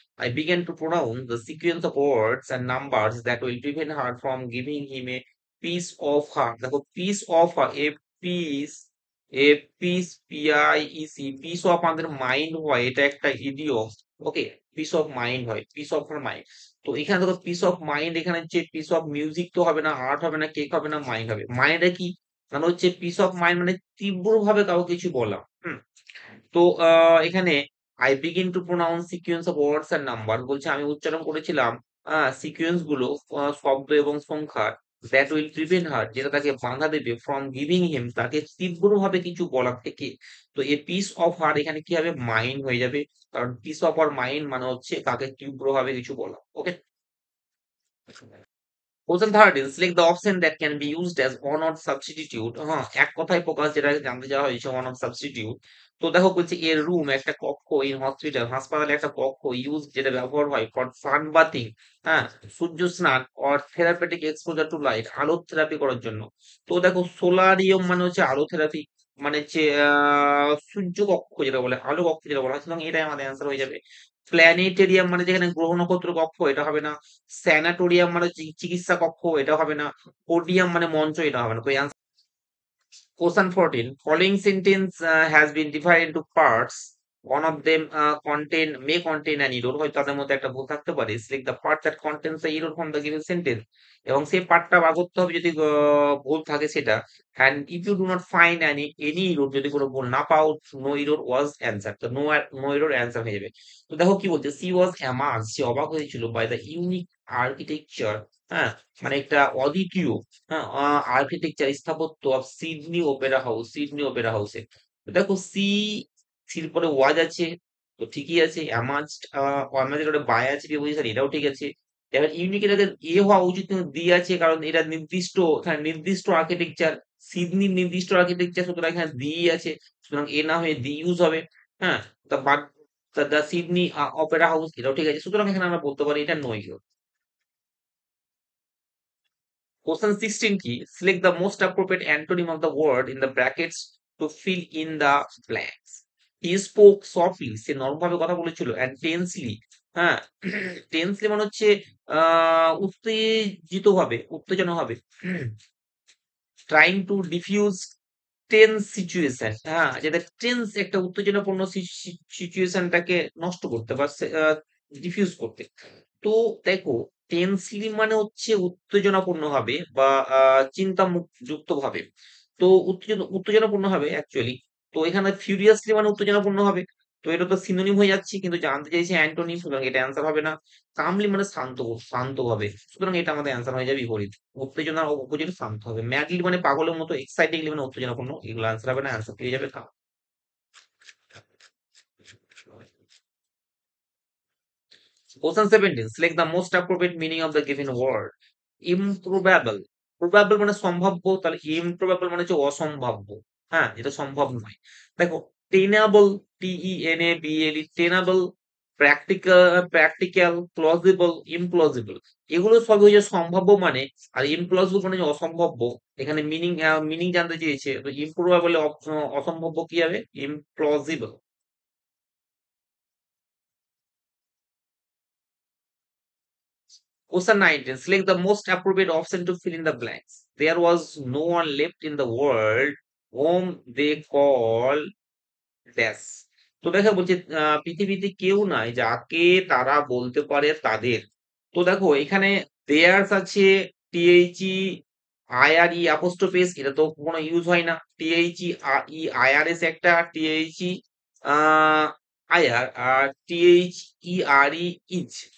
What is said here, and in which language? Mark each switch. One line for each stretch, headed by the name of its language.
English: I began to pronounce the sequence of words and numbers that will prevent her from giving him a piece of her. দেখো piece of her, piece, a piece, PIEC, piece of
Bangla: আমাদের mind হয়, এটা একটা idiom. Okay, piece of mind হয়, piece of her mind. তো এখানে দেখো piece of mind, এখানে হচ্ছে পিস অফ মিউজিক তো হবে না, আর্ট হবে না, কেক হবে না, মাইন্ড হবে। মাইন্ডটা কি, মানে হচ্ছে পিস অফ মাইন্ড মানে তীব্রভাবে কাউকে কিছু বলা। তো এখানে I begin to pronounce sequence of words and number, বলছে আমি উচ্চারণ করেছিলাম সিকোয়েন্স গুলো, শব্দ এবং সংখ্যার, দ্যাট উইল প্রিভেন্ট হার, যেটা তাকে বাধা দেবে, ফ্রম গিভিং হিম, তাকে তীব্রভাবে কিছু বলার থেকে। তো এ পিস অফ হার এখানে কি হবে, মাইন্ড হয়ে যাবে। কারণ পিস অফ আর মাইন্ড মানে হচ্ছে কাকে তীব্রভাবে কিছু বলা। ওকে।
English: Question 13, select the option that can be used as one or substitute.
Bangla: হ্যাঁ, এক কথায় প্রকাশ, যেটা জানতে চাওয়া হয়েছে,
English: one of substitute।
Bangla: তো দেখো বলছে এর রুম, একটা কক্ষ, ইন হসপিটাল, হাসপাতালে একটা কক্ষ, ইউজ যেটা ব্যবহার হয়, ফর সান বাথিং, হ্যাঁ, সূর্য স্নান, or therapeutic exposure two light, আলো থেরাপি করার জন্য। তো দেখো সোলারিয়াম মানে হচ্ছে আলো থেরাপি, মানে হচ্ছে সূর্য কক্ষ যেটা বলে, আলো কক্ষ যেটা বলা হয়, সুতরাং এটাই আমাদের অ্যান্সার হয়ে যাবে। প্ল্যানেটেরিয়াম মানে যেখানে গ্রহ নক্ষত্র কক্ষ, এটা হবে না। স্যানাটোরিয়াম মানে চিকিৎসা কক্ষ, এটা হবে না। পোডিয়াম মানে মঞ্চ, এটা হবে না। তো
English: Question 14. Following sentence has been divided into parts. One of them may contain an error.
Bangla: হয়তো তাদের মধ্যে একটা ভুল থাকতে পারে।
English: Select the part that contains the error from the given sentence.
Bangla: এবং সেই পার্টটা বার করতে হবে যদি ভুল থাকে সেটা।
English: And if you do not find any error,
Bangla: যদি কোনো ভুল না পাও,
English: no error was answer.
Bangla: তো no error answer হয়ে যাবে। তো দেখো কি বলছে,
English: she was amazed,
Bangla: সে অবাক হয়েছিল,
English: by the unique architecture,
Bangla: হ্যাঁ, মানে একটা অদ্বিতীয়, হ্যাঁ, আর্কিটেকচার, স্থাপত্য of Sydney Opera house, Sydney Opera হাউসে। দেখো সির পরে ওয়াজ আছে, তো ঠিকই আছে। অ্যামাজড, অ্যামাজের ওটা বাই আছে, প্রিপোজিশন, এটাও ঠিক আছে। এবার ইউনিক, এটাকে এ হওয়া উচিত, কিন্তু দি আছে, কারণ এটা নির্দিষ্ট, এখানে নির্দিষ্ট আর্কিটেকচার, সিডনির নির্দিষ্ট আর্কিটেকচার, সুতরাং এখানে দি আছে, সুতরাং এ না হয়ে দি ইউজ হবে। হ্যাঁ, তা but the Sydney Opera house, এটাও ঠিক আছে, সুতরাং এখানে আমরা বলতে পারি এটা নয়।
English: Question 16 কি? Select the most appropriate antonym of the word in the brackets to fill in the blanks. He spoke softly,
Bangla: সে নরম ভাবে কথা বলেছিল,
English: and tensely,
Bangla: হ্যাঁ, টেন্সলি মানে হচ্ছে উত্তেজিত ভাবে, উত্তেজনা ভাবে,
English: trying to diffuse
Bangla: tense situation, হ্যাঁ, যেটা টেন্স একটা উত্তেজনাপূর্ণ সিচুয়েশনটাকে নষ্ট করতে বা ডিফিউজ করতে। তো দেখো টেন্সলি মানে হচ্ছে উত্তেজনাপূর্ণ ভাবে বা চিন্তা যুক্ত ভাবে। তো উত্তেজনাপূর্ণ হবে অ্যাকচুয়ালি। তো এখানে ফিউরিয়াসলি মানে উত্তেজনাপূর্ণ হবে। তো এটা তো সিনোনিম হয়ে যাচ্ছে, কিন্তু জানতে চাইছে অ্যান্টোনিম, সুতরাং এটা অ্যান্সার হবে না। কামলি মানে শান্ত, শান্ত হবে, সুতরাং এটা আমাদের অ্যান্সার হয়ে যাবে বিপরীত। উত্তেজনার অপোজিট শান্ত হবে। ম্যাডলি মানে পাগলের মতো, এক্সাইটিংলি মানে উত্তেজনাপূর্ণ, এগুলো অ্যান্সার হবে না, অ্যান্সার পেয়ে যাবে কাম।
English: Question 17. Select the most appropriate meaning of the given word. Improbable.
Bangla: Probable মানে সম্ভাব্য, তাহলে improbable মানে হচ্ছে অসম্ভাব্য। হ্যাঁ, এটা সম্ভব নয়। দেখো টেনাবল, TENABLE, টেনাবল, প্র্যাকটিক্যাল, প্লজিবল, ইমপ্লজিবল, এগুলো সবই হচ্ছে সম্ভাব্য মানে। আর ইমপ্লজিবল মানে যে অসম্ভাব্য। এখানে মিনিং জানতে চেয়েছে, তো ইমপ্রবাবল অসম্ভাব্য কি হবে, ইমপ্লজিবল।
English: Question 19. Select the most appropriate option to fill in the blanks. There was no one left in the world whom they call dash.
Bangla: তো দেখো বলছে পৃথিবীতে কেউ নাই যাকে তারা বলতে পারে তাদের। তো দেখো এখানে দেয়ার্স আছে, টিএইচই আইআরই অ্যাপোস্ট্রোফেস, এটা তো কোনো ইউজ হয় না। টিএইচই আইআরএস একটা, টিএইচই আইআর, আর টিএইচইআরই ইজ।